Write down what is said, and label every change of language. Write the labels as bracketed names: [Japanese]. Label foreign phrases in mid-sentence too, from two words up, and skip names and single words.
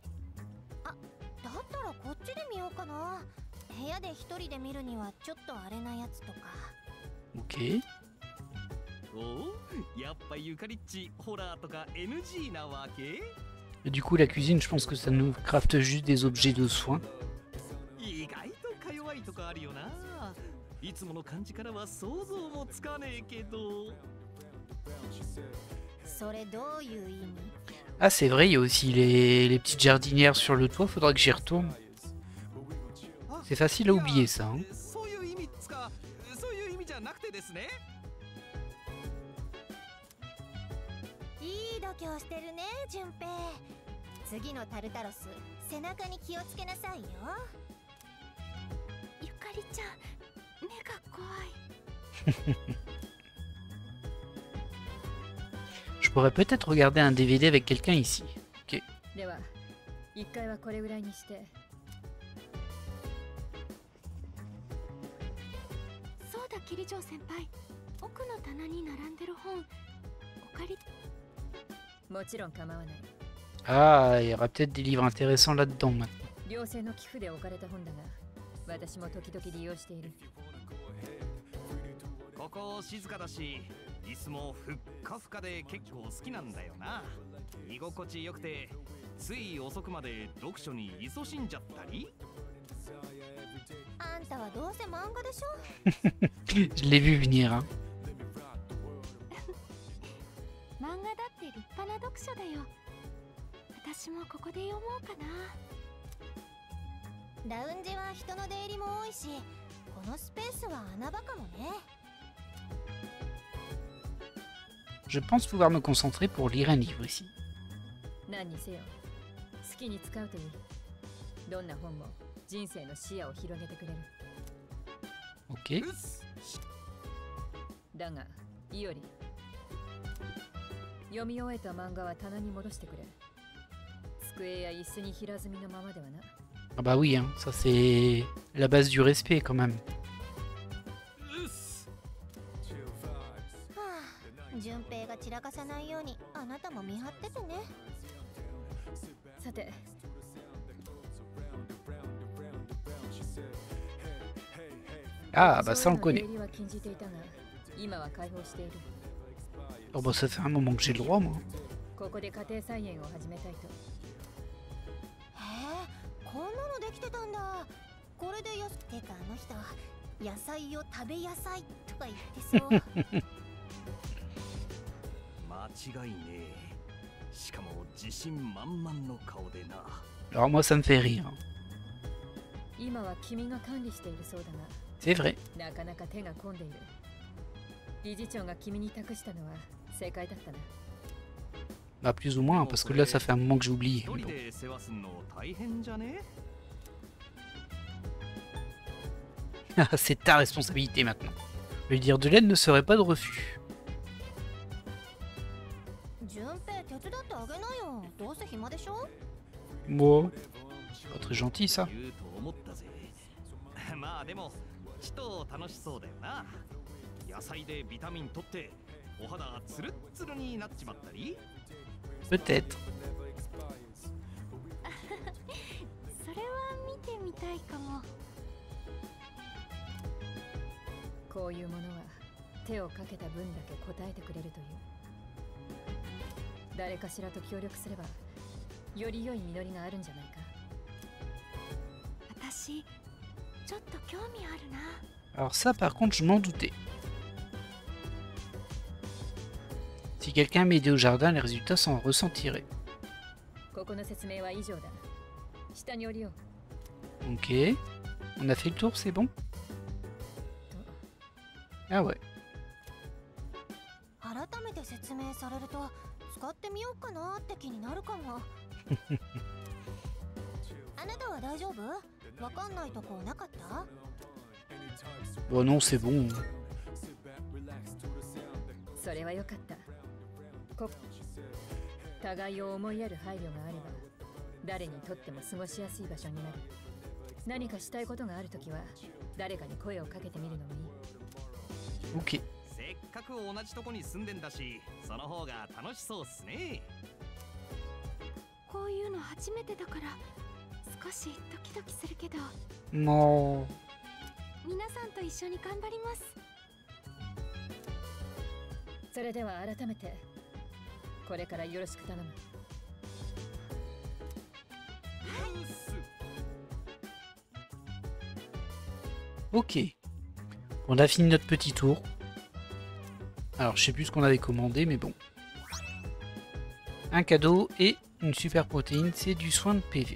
[Japanese] だったらこっちで見ようかな。部屋で一人で見るにはちょっとあれなやつとか。 [French] Ok. [Japanese] おやっぱゆかりっちホラーとか NG なわけ。 [French] Et du coup, la cuisine, je pense que ça nous crafte juste des objets de soins. [Japanese] 意外とか弱いとこあるよな。いつもの感じからは想像もつかねえけど。それどういう意味？ [French] Ah, c'est vrai, il y a aussi les petites jardinières sur le toit. Faudra que j'y retourne. C'est facile à oublier ça. Hein. [Japanese] そういう意味っつか、そういう意味じゃなくてですね。いい度胸してるね、順平。次のタルタロス、背中に気をつけなさいよ。ゆかりちゃん、目が怖い。 [French] Je pourrais peut-être regarder un DVD avec quelqu'un ici. Ok. [Japanese] では1回はこれぐらいにして。そうだ、キリジョー先輩。奥の棚に並んでる本、お借り。もちろん構わない。 [French] Ah, il y aura peut-être des livres intéressants là-dedans maintenant. [Japanese] 両性の寄付で置かれた本だが、私も時々利用している。ここ静かだし、椅子もふっかふかで結構好きなんだよな。居心地よくて、つい遅くまで読書に勤しんじゃったり。あんたはどうせ漫画でしょ。 [French] Je l'ai vu venir. Hein. [Japanese] 漫画だって立派な読書だよ。私もここで読もうかな。ラウンジは人の出入りも多いし、このスペースは穴場かもね。 [French] Je pense pouvoir me concentrer pour lire un livre ici. [Japanese] 何にせよ好きに使うといい。どんな本も人生の視野を広げてくれる。 [French] Ok. [Japanese] うっす。だがいおり、読み終えた漫画は棚に戻してくれ。机や椅子に平積みのままではな。 [French] Ah bah oui, hein. Ça c'est la base du respect quand même. [Japanese] うっす。はあ、順平が散らかさないようにあなたも見張っててね。さて、 [French] Ah bah ça on [Japanese] そういうの出 [French] connaît. [Japanese] 入りは禁じていたが、今は開放している。 [French] Oh bah ça fait un moment que j'ai le droit moi. [Japanese] ここで家庭菜園を始めたいと。へえ、こんなのできてたんだ。これでてかあの人、野菜を食べ野菜とか言ってそう。間違いねえ。しかも自信満々の顔でな。 [French] Alors moi ça me fait rire. [Japanese] 今は君が管理しているそうだ [French] C'est vrai. [Japanese] が、なかなか手が込んでいる。理事長が君に託したのは正解だったな。 [French] Bah plus ou moins, parce que là ça fait un moment que j'ai oublié. [Japanese] 一人で世話すんの大変じゃね？ [French] C'est ta responsabilité maintenant. Lui dire de l'aide ne serait pas de refus. [Japanese] 順平手伝ってあげなよ。どうせ暇でしょ？ [French] Moi, pas très gentil ça. [Japanese] 言うと思ったぜ。まあでもちと楽しそうだよな。野菜でビタミン取ってお肌ツルッツルになっちまったり。 [French] Peut-être. [Japanese] それは見てみたいかも。こういうものは手をかけた分だけ答えてくれるという。誰かしらと協力すればより良い実りがあるんじゃないか。私ちょっと興味あるな。 [French] Alors ça par contre je m'en doutais. Si quelqu'un m'aidait au jardin, les résultats s'en ressentiraient. [Japanese] ここの説明は以上だ。下に降りよう。 [French] Ok. On a fait le tour, c'est bon? Ah ouais. [Japanese] 改めて説明されると使ってみようかなって気になるかも。あなたは大丈夫？わかんないとこなかった？ [French] Bon non, c'est bon. [Japanese] それは良かった。互いを思いやる配慮があれば誰にとっても過ごしやすい場所になる。何かしたいことがあるときは誰かに声をかけてみるのもいい。 [French] Ok. [Japanese] せっかく同じとこに住んでんだし、その方が楽しそうっすね。こういうの初めてだから少しドキドキするけど、 [French] Non. [Japanese] 皆さんと一緒に頑張ります。それでは改めてこれからよろしく頼む。 [French] Ok. On a fini notre petit tour. Alors je sais plus ce qu'on avait commandé, mais bon. Un cadeau et une super protéine, c'est du soin de PV.